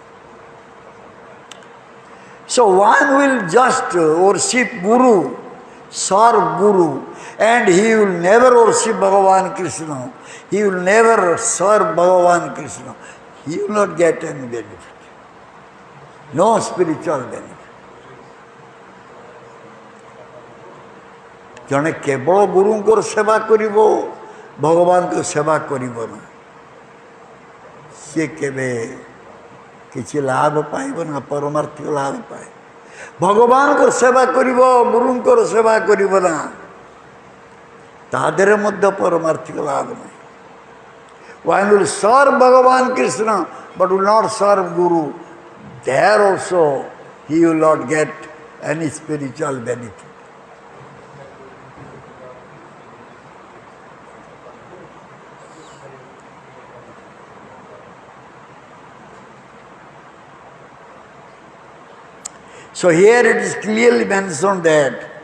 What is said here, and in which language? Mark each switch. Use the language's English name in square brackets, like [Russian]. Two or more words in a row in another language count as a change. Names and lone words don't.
[English] So one will just worship Guru, serve Guru, and he will never worship Bhagavan Krishna. He will never serve Bhagavan Krishna. He will not get any benefit. No spiritual benefit. [Odia] ଜଣେ କେବଳ ଗୁରୁଙ୍କର ସେବା କରିବ, ଭଗବାନଙ୍କ ସେବା କରିବ ନା, ସିଏ କେବେ କିଛି ଲାଭ ପାଇବ ନା, ପରମାର୍ଥିକ ଲାଭ ପାଏ। ଭଗବାନଙ୍କର ସେବା କରିବ, ଗୁରୁଙ୍କର ସେବା କରିବ ନା, ତା ଦେହରେ ମଧ୍ୟ ପରମାର୍ଥିକ ଲାଭ ନାହିଁ। [English] One will serve Bhagavan Krishna but will not serve Guru. There also he will not get any spiritual benefit. So here it is clearly mentioned that